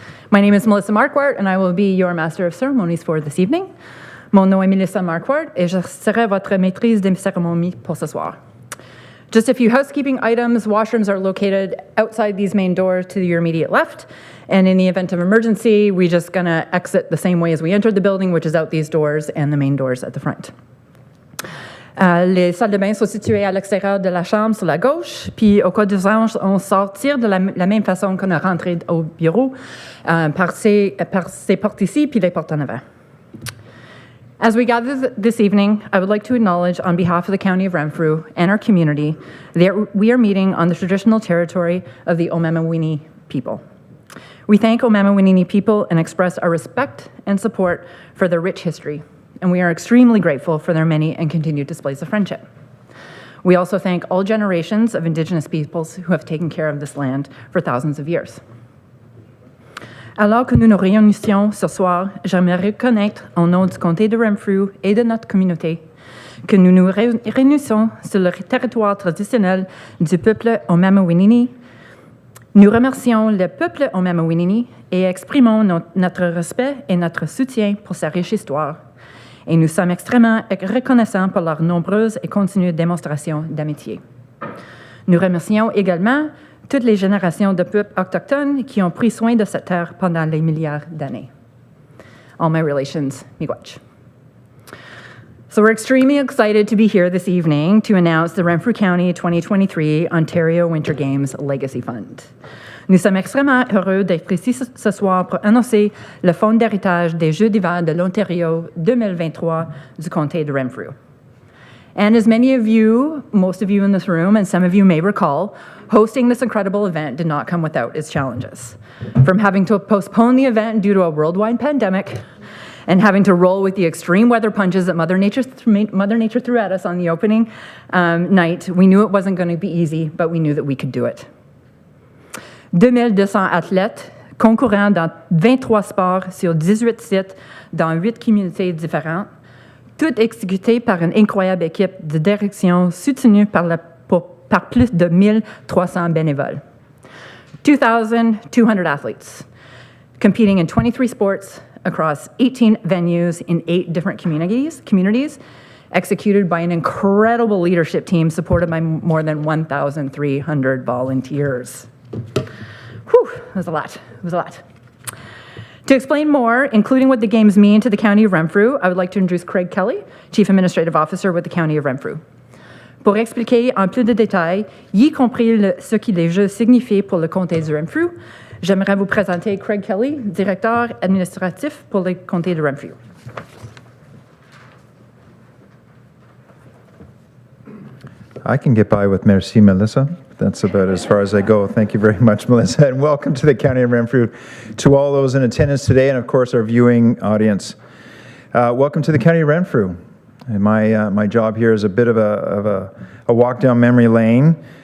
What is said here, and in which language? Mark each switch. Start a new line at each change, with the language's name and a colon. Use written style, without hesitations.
English: My name is Melissa Marquardt, and I will be your Master of Ceremonies for this evening.
French: Mon nom est Melissa Marquardt, et je serai votre maîtrise des cérémonies pour ce soir.
English: Just a few housekeeping items. Washrooms are located outside these main doors to your immediate left. And in the event of emergency, we're just going to exit the same way as we entered the building, which is out these doors and the main doors at the front.
French: Les salles de bain sont situées à l'extérieur de la chambre sur la gauche, puis au cas d'urgence, on sortir de la même façon qu'on a rentré au bureau, par ces portes ici, puis les portes en avant.
English: As we gather this evening, I would like to acknowledge on behalf of the County of Renfrew and our community that we are meeting on the traditional territory of the Omamawini people. We thank Omamawini people and express our respect and support for their rich history, and we are extremely grateful for their many and continued displays of friendship. We also thank all generations of Indigenous peoples who have taken care of this land for thousands of years.
French: Alors que nous nous réunissions ce soir, j'aimerais reconnaître au nom du comté de Renfrew et de notre communauté que nous nous réunissons sur le territoire traditionnel du peuple Omamawinini. Nous remercions le peuple Omamawinini et exprimons notre respect et notre soutien pour sa riche histoire. Et nous sommes extrêmement reconnaissants pour leurs nombreuses et continues démonstrations d'amitié. Nous remercions également toutes les générations de peuples autochtones qui ont pris soin de cette terre pendant les milliards d'années.
English: All my relations, miigwech. So we're extremely excited to be here this evening to announce the Renfrew County 2023 Ontario Winter Games Legacy Fund.
French: Nous sommes extrêmement heureux d'être ici ce soir pour annoncer le Fonds d'héritage des Jeux d'hiver de l'Ontario 2023 du comté de Renfrew.
English: And as many of you, most of you in this room, and some of you may recall, hosting this incredible event did not come without its challenges. From having to postpone the event due to a worldwide pandemic, and having to roll with the extreme weather punches that Mother Nature threw at us on the opening night, we knew it wasn't going to be easy, but we knew that we could do it.
French: 2200 athlètes concourant dans 23 sports sur 18 sites dans 8 communautés différentes, toutes exécutées par une incroyable équipe de direction soutenue par plus de 1300 bénévoles.
English: 2,200 athletes competing in 23 sports across 18 venues in 8 different communities, executed by an incredible leadership team supported by more than 1,300 volunteers. Whew, it was a lot. To explain more, including what the games mean to the County of Renfrew, I would like to introduce Craig Kelly, Chief Administrative Officer with the County of Renfrew.
French: Pour expliquer en plus de détails, y compris ce que les Jeux signifient pour le comté de Renfrew, j'aimerais vous présenter Craig Kelly, Directeur administratif pour le comté de Renfrew.
English: I can get by with merci, Melissa. That's about as far as I go. Thank you very much, Melissa, and welcome to the County of Renfrew, to all those in attendance today, and of course our viewing audience. Welcome to the County of Renfrew. And my job here is a bit of a walk down memory lane.